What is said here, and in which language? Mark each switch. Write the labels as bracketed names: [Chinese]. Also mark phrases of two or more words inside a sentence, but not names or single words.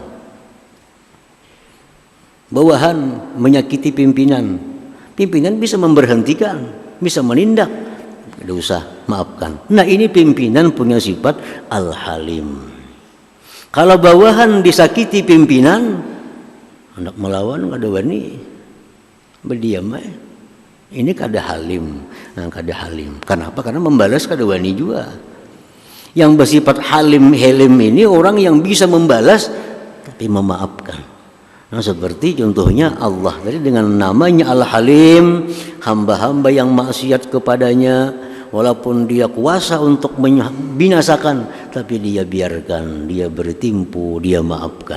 [Indonesian] Bawahan menyakiti pimpinan. Pimpinan bisa memberhentikan, bisa menindak. Tidak usah, maafkan. Nah ini pimpinan punya sifat Al-Halim. [Banjar] Kalau bawahan disakiti pimpinan, hendak melawan kada wani, berdiam ini kada halim. Nah, kada halim. Kenapa? Karena membalas kada wani juga. [Indonesian] Yang bersifat halim helim ini orang yang bisa membalas tapi memaafkan. Nah seperti contohnya Allah tadi dengan namanya Al-Halim, hamba-hamba yang maksiat kepadanya, walaupun dia kuasa untuk membinasakan, tapi dia biarkan, dia bertimpu, dia maafkan.